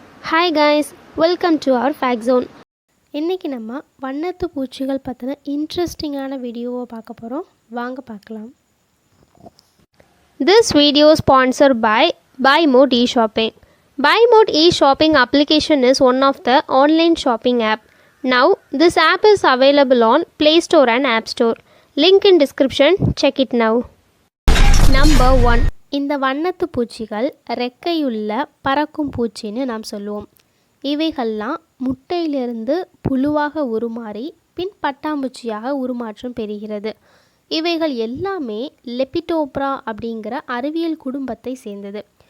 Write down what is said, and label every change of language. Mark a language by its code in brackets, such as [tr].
[en] Hi guys, welcome to our fact zone. [ta] இன்னைக்கு நம்ம வண்ணத்து பூச்சிகள் பத்தின இன்ட்ரெஸ்டிங்கான வீடியோவை பார்க்க போறோம். வாங்க பார்க்கலாம். [en] This video is sponsored by BuyMode eShopping. BuyMode eShopping application is one of the online shopping app. Now, this app is available on Play Store and App Store. Link in description. Check it now. Number 1. [ta] இந்த வண்ணத்து பூச்சிகள் ரெக்கையுள்ள பறக்கும் பூச்சின்னு நாம் சொல்லுவோம். இவைகள்லாம் முட்டையிலிருந்து புழுவாக உருமாறி பின் பட்டாம்பூச்சியாக உருமாற்றம் பெறுகிறது. இவைகள் எல்லாமே லெபிடோப்ரா அப்படிங்கிற அறிவியல் குடும்பத்தை சேர்ந்தது.